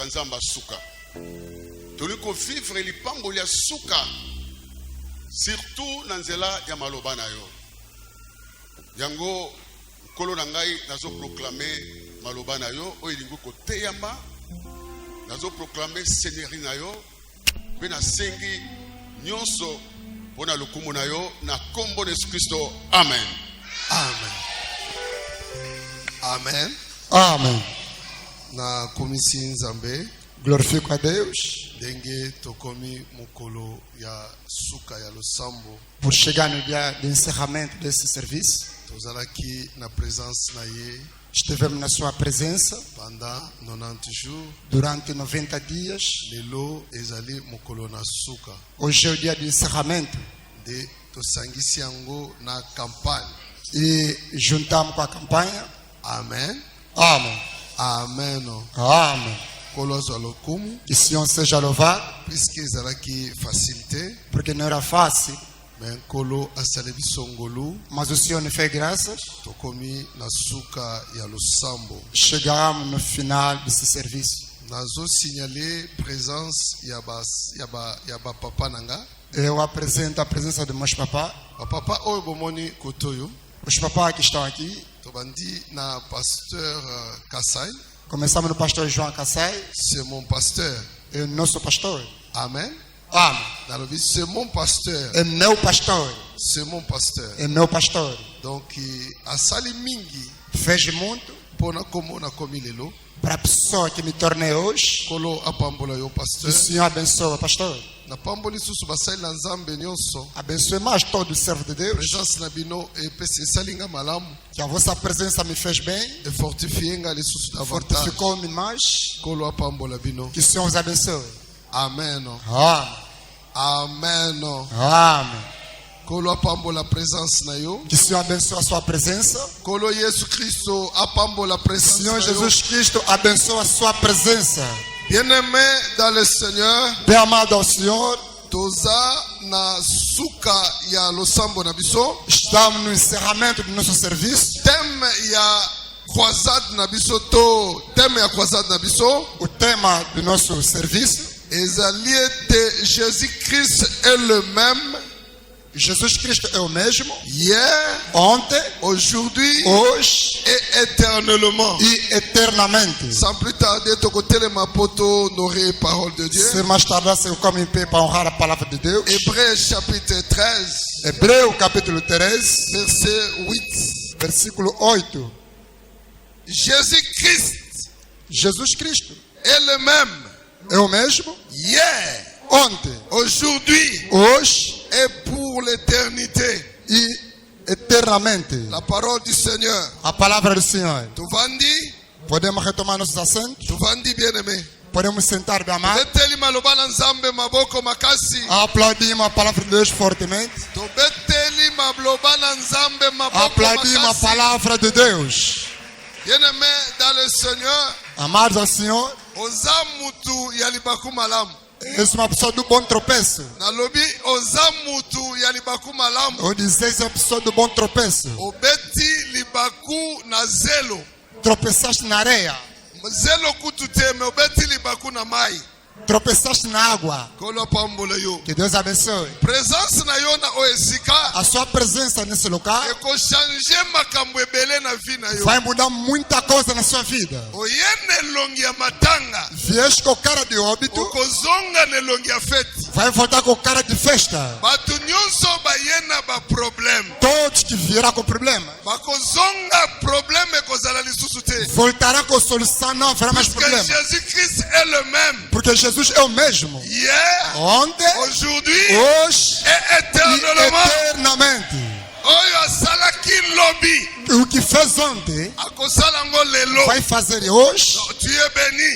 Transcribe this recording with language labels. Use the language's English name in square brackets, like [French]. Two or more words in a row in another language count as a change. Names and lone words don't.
[Lingala] Nzambe asuka toli kovivre lipamboli ya suka surtout na nzela ya maloba na yo yango nkolo na ngai nazoproklame maloba na yo oyo elingi koteyama nazoproklame seigneurie na yo mpe nasengi nyonso mpo na lokumu na yo na kombo na Yesu Kristo amen. Amen. Amen. Amen. Na komisi Nzambe [Portuguese] Glorifico a Deus [Lingala] ndenge tokomi mokolo ya suka ya losambo [Portuguese] por chegar no dia de encerramento desse serviço. [Lingala] tozalaki na présence na ye [Portuguese] Estivemos na sua presença [French] pendant 90 jours [Portuguese] durante 90 dias. [Lingala] lelo ezali mokolo na suka [Portuguese] Hoje é o dia de encerramento [Lingala] nde tosangisi yango na campagne. [Portuguese] e juntamos com a campanha. [Lingala] Amen. [Portuguese] Amen. [Lingala] Amen. [Portuguese] Amen. [Lingala] Kolo azwa lokumu [Portuguese] Que o Senhor seja louvado, [Lingala] puisque ezalaki facilité [Portuguese] porque não era fácil, [Lingala] me nkolo asali biso ngolu [Portuguese] mas o Senhor nos fez graças. [Lingala] tokomi na suka ya losambo. [Portuguese] Chegamos no final desse serviço. [Lingala] Nazo signaler présence ya ba papa nanga. [Portuguese] Eu apresento a presença de meus papás. [Lingala] Ba papa oyo bomoni kotoyo [Portuguese] Os papás que estão aqui. [Lingala] tobandi na pasteur Kasai. [Portuguese] Começamos no pastor João Kassai, [French] C'est mon pasteur. [Portuguese] é o nosso pastor. [Lingala] Amen. [Portuguese] Amen. [French] Nalobi c'est mon pasteur. [Portuguese] É meu pastor. [French] C'est mon pasteur. [Portuguese] É meu pastor. [Lingala] Donc asali mingi [Portuguese] Fez muito [Lingala] pona komona komi lelo. [Portuguese] para a pessoa que me tornei hoje. [Lingala] Kolo apambola yo [Portuguese] Que [Lingala] pasteur. [Portuguese] o Senhor abençoe, pastor. [Lingala] Na pamboli susu basali na Nzambe nyonso. [Portuguese] Abençoe mais todo o servo de Deus. [Lingala] Présence na bino epesi esalinga malamu. [Portuguese] Que a vossa presença me fez bem. [Lingala] E fortifienga lisusu davantage. [Portuguese] Fortificou-me mais. [Lingala] Kolo apambola bino. [Portuguese] Que o Senhor os abençoe. [Lingala] Amen. [Portuguese] Amém. [Lingala] Amen. [Portuguese] Amém. [Lingala] Kolo apambola présence na yo. [Portuguese] Que o Senhor abençoe a sua presença. [Lingala] Kolo Yesu Kristo apambola présence [Portuguese] Senhor [Lingala] na yo. [Portuguese] Jesus Cristo abençoe a sua presença. [French] Bien-aimé dans le Seigneur, [Portuguese] Bem amado ao Senhor, [Lingala] toza na suka ya losambo na biso. [Portuguese] estamos no encerramento do nosso serviço. [Lingala] Thème ya croisade na biso to thème ya croisade na biso [Portuguese] O tema do nosso serviço, [Lingala] ezali ete [French] Jésus-Christ est le même [Portuguese] Jesus Cristo é o mesmo [French] hier, [Portuguese] ontem, [French] aujourd'hui [Portuguese] hoje [French] et éternellement. [Portuguese] e eternamente. [French] Sans plus tarder, [Lingala] Tokotelema Poto [French] honorer parole de Dieu. [Portuguese] Sem mais tardar, se eu como em pé para honrar a palavra de Deus. [French] Hébreux chapitre 13, [Portuguese] Hebreu capítulo 13, [French] verset 8. [Portuguese] versículo 8. [French] Jésus-Christ [Portuguese] Jesus Cristo [French] est le même [Portuguese] é o mesmo [French] hier, [Portuguese] ontem, [French] aujourd'hui [Portuguese] hoje [French] et pour l'éternité. [Portuguese] e eternamente. [French] La parole du Seigneur. [Portuguese] A palavra do Senhor. [Lingala] Tuvandi, [Portuguese] Podemos retomar nossos assentos? [Lingala] tuvandi bien-aimé. [Portuguese] Podemos sentar, bem amado? [Lingala] Beteli maloba na nzambe maboko makasi. [Portuguese] Aplaudimos a palavra de Deus fortemente. [Lingala] Tobeteli maloba na nzambe maboko [Portuguese] Aplaudimos a [Lingala] makasi. [Portuguese] palavra de Deus. [French] Bien-aimé dans le Seigneur, [Portuguese] Amados ao Senhor, [Lingala] oza mutu ya libaku malamu. [Portuguese] és uma pessoa do bom tropeço. [Lingala] Nalobi oza mutu ya libaku malamu. [Portuguese] Eu dizia, és uma pessoa do bom tropeço. [Lingala] Obeti libaku na zelo. [Portuguese] Tropeçaste na areia. [Lingala] Zelo kutu te me obeti libaku na mai. [Portuguese] Tropeçaste na água. [Lingala] Kolo pambole yo. [Portuguese] Que Deus abençoe. [Lingala] Présence na yo na oesika. [Portuguese] A sua presença nesse local [Lingala] Eko changer makambo ebele na vi na yo. [Portuguese] vai mudar muita coisa na sua vida. [Lingala] Oyene longi ya matanga. [Portuguese] Vieste com cara de óbito, [Lingala] Okozonga ne longi ya fete. [Portuguese] vai voltar com cara de festa. [Lingala] Bato nyonso bayena ba problème. [Portuguese] Todos que vieram com problema [Lingala] Bakozonga problème ekozala lisusu te. [Portuguese] voltará com solução, não haverá mais [French] Parce que [Portuguese] problema. [French] Jésus-Christ est le même. [Portuguese] Porque Jesus é o mesmo. [French] Hier, [Portuguese] Ontem, [French] aujourd'hui [Portuguese] hoje [French] et [Portuguese] e [French] éternellement. [Portuguese] eternamente. [Lingala] Oyo asalaki lobi. [Portuguese] O que fez ontem, [Lingala] Akosala ngo lelo. [Portuguese] vai fazer hoje. [French] Tu es béni.